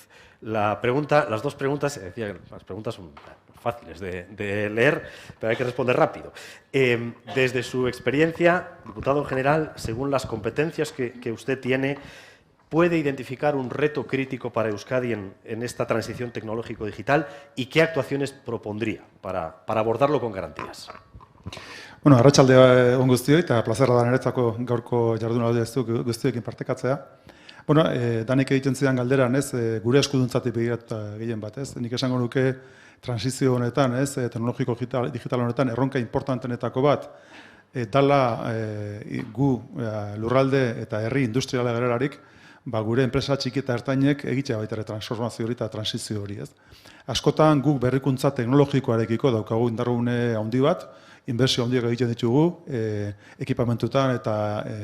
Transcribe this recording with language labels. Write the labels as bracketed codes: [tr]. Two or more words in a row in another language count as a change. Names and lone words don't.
[es] Las 2 preguntas, decía que las preguntas son fáciles de leer, pero hay que responder rápido. Desde su experiencia, diputado general, según las competencias que usted tiene, ¿puede identificar un reto crítico para Euskadi en esta transición tecnológico-digital y qué actuaciones propondría para abordarlo con garantías? [eu] Bueno, arratsalde on guztioi eta plazerra da niretzako gaurko jardunaldi guztiekin partekatzea. Bueno, danik egiten zidan galderan, gure eskuduntzatik begiratuta gehien bat, Nik esango nuke transizio honetan, teknologiko digital honetan erronka importantenetako bat dala gu lurralde eta herri industriala garelarik, gure enpresa txiki eta ertainek egitea baita ere transformazio hori eta transizio hori, Askotan guk berrikuntza teknologikoarekiko daukagu indargune handi bat, inbertsio handiak egiten ditugu, ekipamentutan eta